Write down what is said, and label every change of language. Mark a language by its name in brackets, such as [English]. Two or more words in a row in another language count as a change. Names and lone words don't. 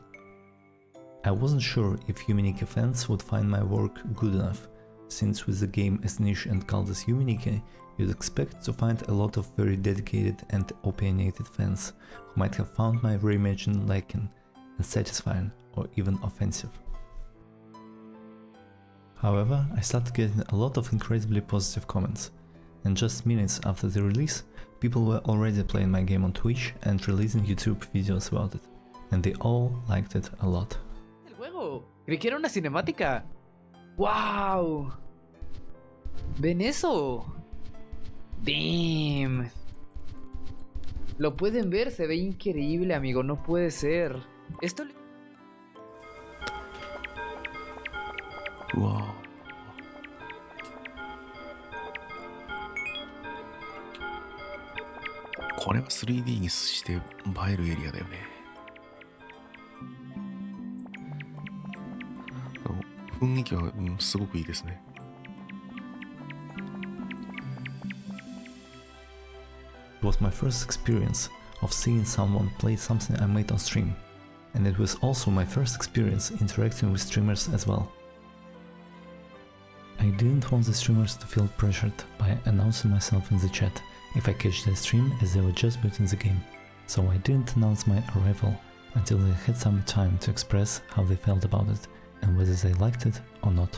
[English] I wasn't sure if Yume Nikki fans would find my work good enough, since with the game as niche and called as Yume Nikki, you'd expect to find a lot of very dedicated and opinionated fans who might have found my reimagined lacking, unsatisfying or even offensive. However, I started getting a lot of incredibly positive comments, and just minutes after the release, people were already playing my game on Twitch and releasing YouTube videos about it, and they all liked it a lot. [Spanish] Creí que era una cinemática. ¡Wow! ¿Ven eso? ¡Damn! Lo pueden ver, se ve increíble, amigo, no puede ser. Esto... ¡Wow! [Japanese] これは 3D にして映えるエリアだよね。雰囲気は、すごくいいですね。 [English] It was my first experience of seeing someone play something I made on stream, and it was also my first experience interacting with streamers as well. I didn't want the streamers to feel pressured by announcing myself in the chat if I catch their stream as they were just booting the game, so I didn't announce my arrival until they had some time to express how they felt about it and whether they liked it or not.